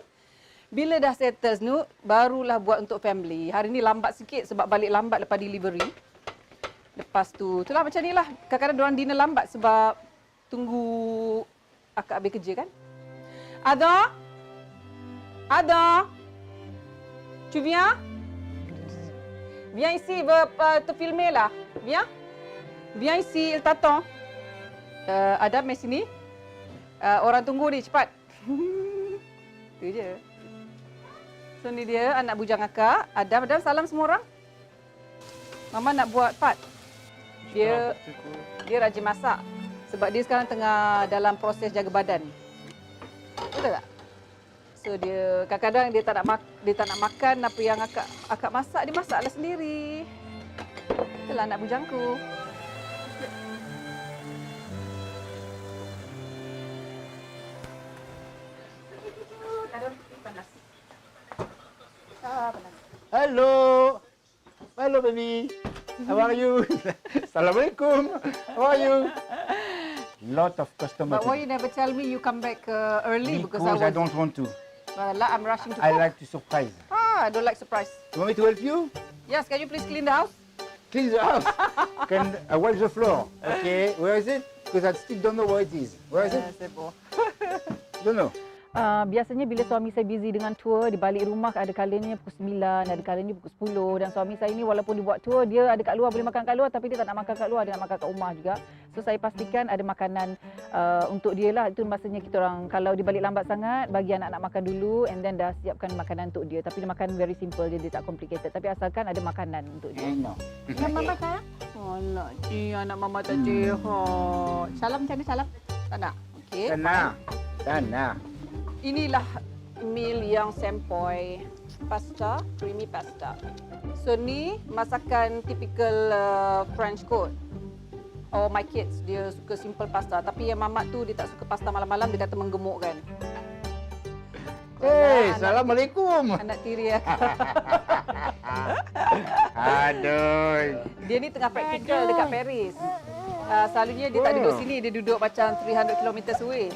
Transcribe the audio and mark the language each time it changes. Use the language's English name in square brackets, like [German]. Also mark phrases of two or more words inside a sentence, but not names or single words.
[Malay] Bila dah settle tu, barulah buat untuk family. Hari ni lambat sikit sebab balik lambat lepas delivery. Lepas tu, itulah macam ni lah. Kadang-kadang diorang dinner lambat sebab tunggu akak habis kerja kan. Ada? Ada? [French] Tu viens? Viens ici, te filmer là. Viens. Viens ici, il t'attend. [Malay] Adam, mari sini. Orang tunggu ni, cepat. Itu je. So ni dia anak bujang akak. Adam, salam semua orang. Mama nak buat part. Dia rajin masak. Sebab dia sekarang tengah dalam proses jaga badan. Betul tak? So dia kadang-kadang dia tak nak makan apa yang akak masak, dia masaklah sendiri. Itulah anak bujangku. [English] Hello. Hello baby. How are you? Assalamualaikum. How are you? Lot of customers. But why you never tell me you come back early? Because I don't want to. Well, I'm rushing to I cook. like to surprise. I don't like surprise. You want me to help you? Yes, can you please clean the house? Clean the house. Can I wipe the floor? Okay. Where is it? Because I still don't know where it is. Where is it? Don't know. [Malay] Biasanya bila suami saya busy dengan tour, di balik rumah ada kalanya pukul 9, ada kalanya pukul 10 dan suami saya ni walaupun dia buat tour, dia ada kat luar, boleh makan kat luar tapi dia tak nak makan kat luar, dia nak makan kat rumah juga. So saya pastikan ada makanan untuk dia lah. Itu maksudnya kita orang kalau dia balik lambat sangat, bagi anak-anak makan dulu and then dah siapkan makanan untuk dia. Tapi dia makan [English] very simple, [Malay] dia tak complicated. Tapi asalkan ada makanan untuk dia. [English] No. [Malay] Yang mama sayang? Oh, anak mama tak sihat. Salam macam ni, salam? Tak nak? Okey. Tanah. Inilah meal yang sempoi. Pasta, [English] creamy pasta. [Malay] So ni masakan [English] typical French [Malay] kot. [English] Oh, my kids, [Malay] dia suka simple pasta. Tapi yang mamak tu, dia tak suka pasta malam-malam, dia kata menggemukkan. Hey, Assalamualaikum. Anak tiri ya. Aduh. Dia ni tengah praktikal dekat Paris. Selalunya dia tak duduk sini, dia duduk macam 300 km away.